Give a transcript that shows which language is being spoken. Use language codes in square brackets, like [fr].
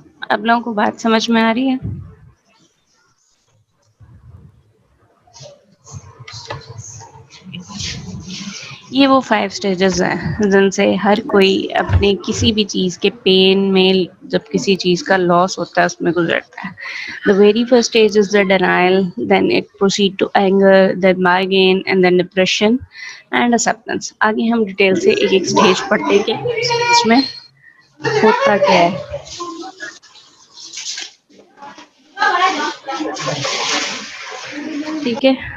[ur] اب لوگوں کو بات سمجھ میں آ رہی ہے؟ یہ وہ 5 اسٹیجز ہیں جن سے ہر کوئی اپنے کسی بھی چیز کے پین میں, جب کسی چیز کا لاس ہوتا ہے, اس میں گزرتا ہے. [en] The very first stage is the denial, then it proceed to anger, then migraine, and then depression and acceptance. [ur] آگے ہم ڈیٹیل سے ایک ایک اسٹیج پڑھتے ہیں کہ اس میں ہوتا کیا ہے, ٹھیک ہے.